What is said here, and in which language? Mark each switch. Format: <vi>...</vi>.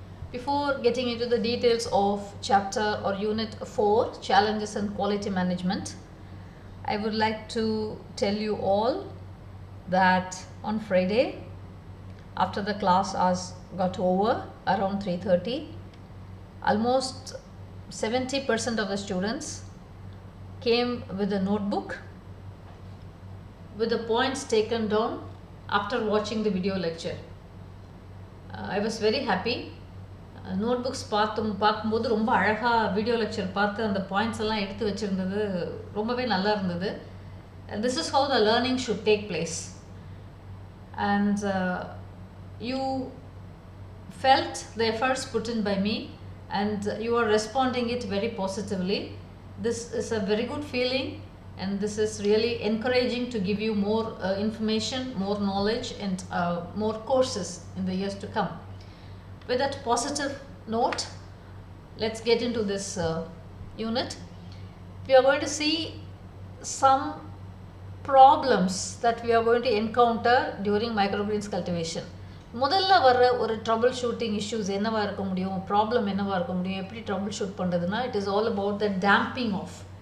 <en>Before getting into the details of chapter or Unit 4, Challenges and Quality Management, I would like to tell you all that on Friday, after the class has got over around 3:30, almost 70% of the students came with a notebook with the points taken down after watching the video lecture. I was very happy.</en> <ta>Notebooks பார்க்கும்போது ரொம்ப அழகாக video lecture பார்த்து அந்த points எல்லாம் எடுத்து வச்சுருந்தது ரொம்பவே நல்லா இருந்தது.</ta> <en>This is how the learning should take place. And you felt the efforts put in by me and you are responding it very positively. This is a very good feeling and this is really encouraging to give you more information, more knowledge and more courses in the years to come. With that positive note, let's get into this unit. We are going to see some problems that we are going to encounter during microgreens cultivation.</en> <ta>முதல்ல வர ஒரு trouble shooting issues என்னவாக இருக்க முடியும், problem என்னவாக இருக்க முடியும், எப்படி ட்ரபிள் ஷூட் பண்ணுறதுன்னா</ta> <en>It is all about the damping off.</en>